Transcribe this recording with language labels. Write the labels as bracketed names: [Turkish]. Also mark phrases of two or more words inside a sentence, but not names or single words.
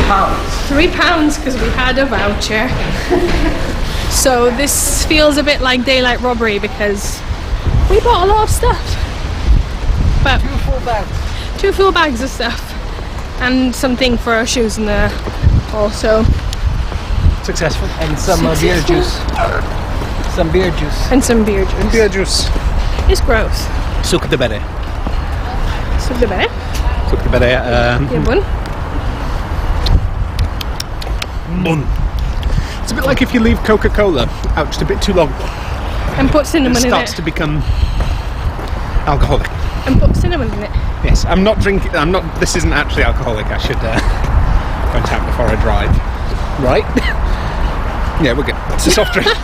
[English] £3 because we had a voucher. So this feels a bit like daylight robbery because we bought a lot of stuff. But 2 full bags. 2 full bags of stuff. And something for our shoes in there also. Successful. And some beer juice. Some beer juice. And some beer juice. Beer juice. It's gross. [Romanian] Suc de bere. Suc de bere. Suc de bere. Yeah, bun. Bun. [English] It's a bit like if you leave Coca-Cola out just a bit too long. And put cinnamon in it. It starts to become alcoholic. And put cinnamon in it. Yes, I'm not drinking. This isn't actually alcoholic. I should point out before I drive. Right? Yeah, we're good. It's a soft drink.